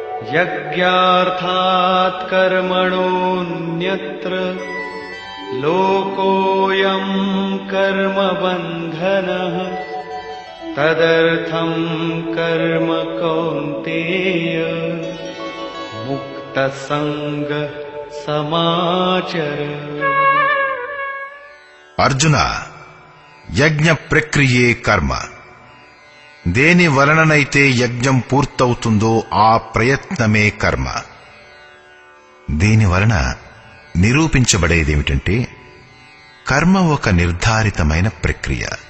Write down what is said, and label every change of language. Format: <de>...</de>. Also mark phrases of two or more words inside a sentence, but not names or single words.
<sa>यज्ञार्थात् कर्मणोऽन्यत्र लोकोऽयं कर्मबन्धनः तदर्थं कर्म कौन्तेय मुक्तसंग समाचर।</sa> <te>అర్జున, యజ్ఞ ప్రక్రియే కర్మ. దేని వలననైతే యజ్ఞం పూర్తవుతుందో ఆ ప్రయత్నమే కర్మ. దీని వలన నిరూపించబడేదేమిటంటే కర్మ ఒక నిర్ధారితమైన ప్రక్రియ.</te>